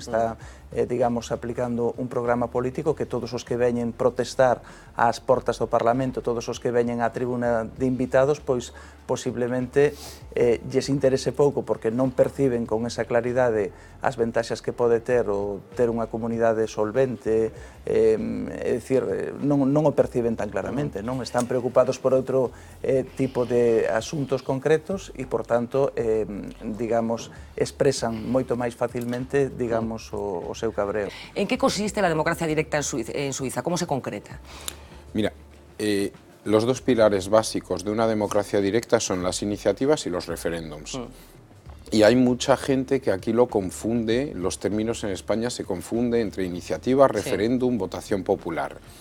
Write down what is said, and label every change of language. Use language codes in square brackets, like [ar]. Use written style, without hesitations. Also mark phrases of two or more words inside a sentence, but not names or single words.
[gl] Está, digamos, aplicando un programa político que todos os que veñen protestar ás portas do Parlamento, todos os que veñen á tribuna de invitados, pois posiblemente lles interese pouco porque non perciben con esa claridade as ventaxas que pode ter o ter unha comunidade solvente, é dicir, non o perciben tan claramente, non? Están preocupados por outro tipo de asuntos concretos e, por tanto, digamos, expresan moito máis facilmente, digamos, o seu cabreo. [es] En que consiste la democracia directa en Suiza? ¿Cómo se concreta? Mira, los dos pilares básicos de una democracia directa son las iniciativas y los referéndums. Y hay mucha gente que aquí lo confunde, los términos en España se confunden entre iniciativa, referéndum, votación popular.